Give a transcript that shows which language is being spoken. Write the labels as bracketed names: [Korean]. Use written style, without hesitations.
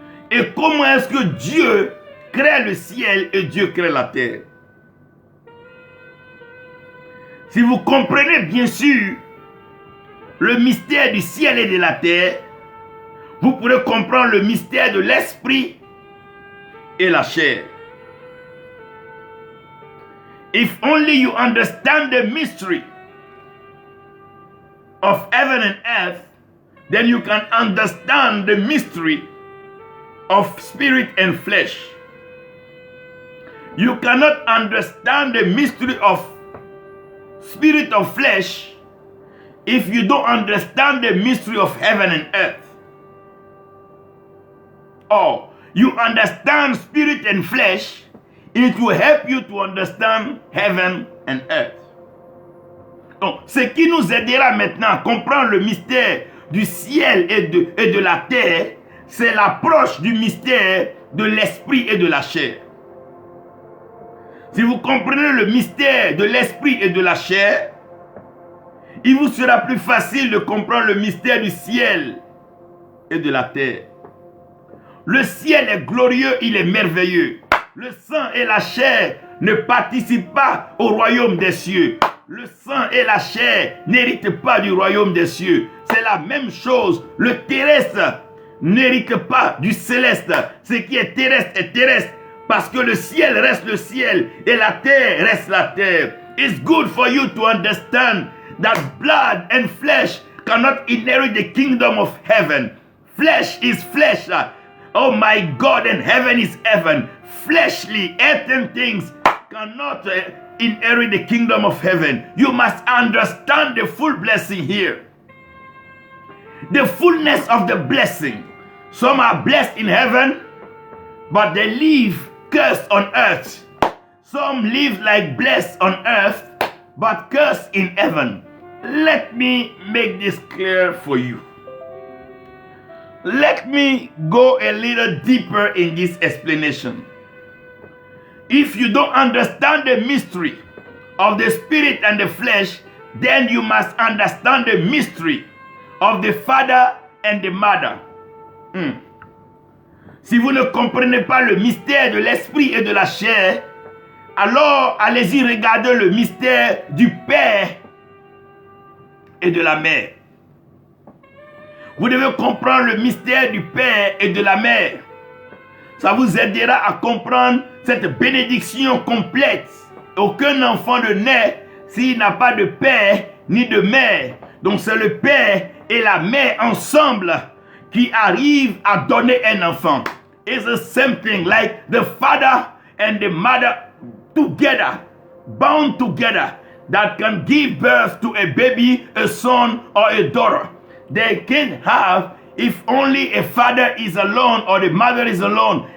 [French] Et comment est-ce que Dieu crée le ciel et Dieu crée la terre. Si vous comprenez bien sûr le mystère du ciel et de la terre, vous pourrez comprendre le mystère de l'esprit et la chair. [English] If only you understand the mystery of heaven and earth, then you can understand the mystery of spirit and flesh. You cannot understand the mystery of spirit of flesh if you don't understand the mystery of heaven and earth. Or you understand spirit and flesh, it will help you to understand heaven and earth. [French] Donc, ce qui nous aidera maintenant à comprendre le mystère du ciel et de la terre, c'est l'approche du mystère de l'esprit et de la chair. Si vous comprenez le mystère de l'esprit et de la chair, il vous sera plus facile de comprendre le mystère du ciel et de la terre. Le ciel est glorieux, il est merveilleux. Le sang et la chair ne participent pas au royaume des cieux. Le sang et la chair n'héritent pas du royaume des cieux. C'est la même chose. Le terrestre n'hérite pas du céleste. Ce qui est terrestre parce que le ciel reste le ciel et la terre reste la terre. [English] It's good for you to understand that blood and flesh cannot inherit the kingdom of heaven. Flesh is flesh. Oh my God, and heaven is heaven. Fleshly, earthen things cannot inherit the kingdom of heaven. You must understand the full blessing here. The fullness of the blessing. Some are blessed in heaven, but they live cursed on earth. Some live like blessed on earth, but cursed in heaven. Let me make this clear for you. Let me go a little deeper in this explanation. If you don't understand the mystery of the spirit and the flesh, then you must understand the mystery of the father and the mother. [French] Si vous ne comprenez pas le mystère de l'esprit et de la chair, alors allez-y regarder le mystère du père et de la mère. Vous devez comprendre le mystère du père et de la mère. Ça vous aidera à comprendre cette bénédiction complète. Aucun enfant ne naît s'il n'a pas de père ni de mère. Donc c'est le père et la mère ensemble qui arrivent à donner un enfant. [English] It's the same thing, like the father and the mother together, bound together, that can give birth to a baby, a son or a daughter. They can have, if only a father is alone or the mother is alone.